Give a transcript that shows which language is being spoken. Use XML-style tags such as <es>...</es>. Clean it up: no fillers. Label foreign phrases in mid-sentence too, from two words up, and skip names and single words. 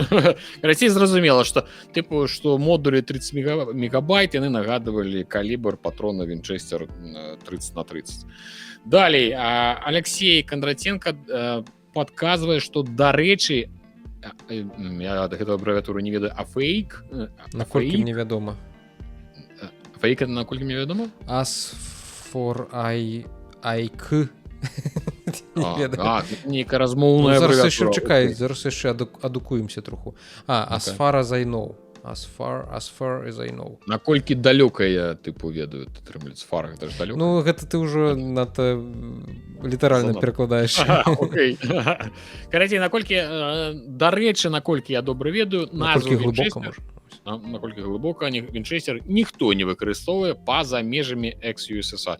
<be>Расей зразумела, што тыпу, што модулі 30 мегабайт яны нагадвалі калібр патрона Вінчэстер 30х30. Далей, Алексей Кондратенко падказвае, што, дарэчы, я гэту абрэвіатуру не ведаю, фейк? Наколькі мне вядома. Фейк, наколькі мне вядома?</be> <en>As for IK.</en> <be>Нейкая размоўная абрэвіатура. Чакай, зараз яшчэ адукуемся троху.</be> <en>As far as I know. As far as I know.</en> <be>Наколькі далёка я тыпу ведаю, атрымліваецца фара, гэта ж далёка. Ну гэта ты ўжо надта літаральна перакладаеш. Окей. Карацей, наколькі, дарэчы, наколькі я добра ведаю, назву Вінчэстер, наколькі глыбока Вінчэстер ніхто не выкарыстоўвае па-за межамі экс-USSR.</be>